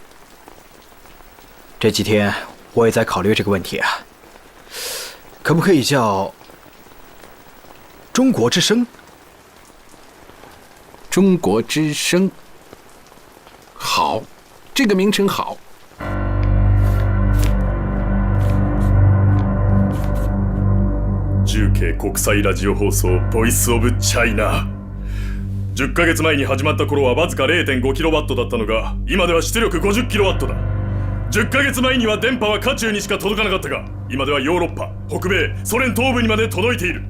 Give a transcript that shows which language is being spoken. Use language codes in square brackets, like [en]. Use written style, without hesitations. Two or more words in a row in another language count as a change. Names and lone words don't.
[zh] 这几天我也在考虑这个问题啊，可不可以叫中国之声？中国之声，好，这个名称好。 [ja] 重慶国際ラジオ放送ボイスオブチャイナ。10ヶ月前に始まった頃はわずか 0.5kW だったのが、今では出力 50kW だ。10ヶ月前には電波は渦中にしか届かなかったが、今ではヨーロッパ、北米、ソ連東部にまで届いている。